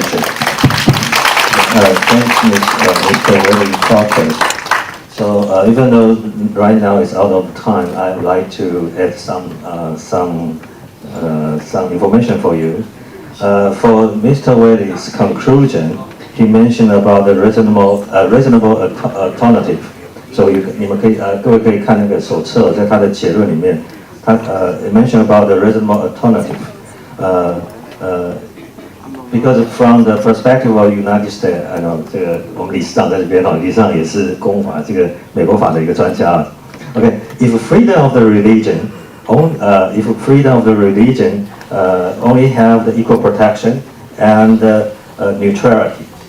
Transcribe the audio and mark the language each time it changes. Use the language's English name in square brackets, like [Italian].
[English] Thanks, Mr. Willie Crocker. So even though right now it's out of time, I would like to add some information for you. For Mr. Willie's conclusion, he mentioned about the reasonable alternative. [Chinese] So 你们可以各位可以看那个手册，在他的结论里面，他 [English] mentioned about the reasonable alternative. Because from the perspective of United States, [Chinese] 这个我们理事长在这边理事长也是公法这个美国法的一个专家。 [English] Okay, if freedom of the religion, only have the equal protection and neutrality.